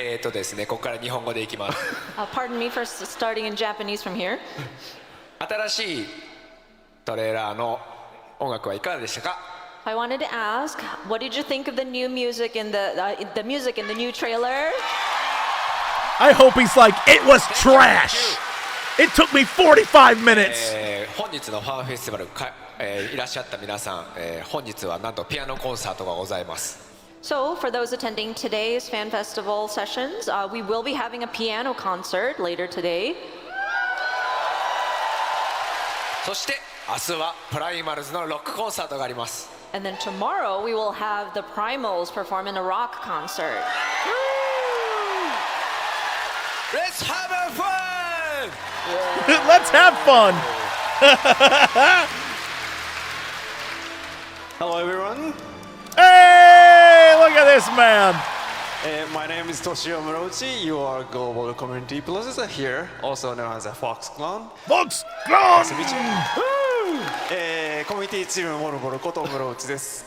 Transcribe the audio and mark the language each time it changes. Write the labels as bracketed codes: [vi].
[ja] ですね、ここから日本語でいきます。 [en] Pardon me for starting in Japanese from here. [ja] 新しいトレーラーの音楽はいかがでしたか？ [en] I wanted to ask, what did you think of the new music in the music in the new trailer? I hope he's like, it was trash. It took me 45 minutes. [ja] 本日のファンフェスティバルいらっしゃった皆さん、本日はなんとピアノコンサートがございます。 [en] So, for those attending today's fan festival sessions, we will be having a piano concert later today. [ja] そして明日はプライマルズのロックコンサートがあります。 [en] And then tomorrow we will have the Primals perform in a rock concert. Let's have a fun! Let's have fun! Hello everyone. Hey, look at this man. My name is Toshio Morochi. You are global community processor here, also known as a Fox Clone. Fox Clone! [ja] コミュニティチームモルボルことムロウチです。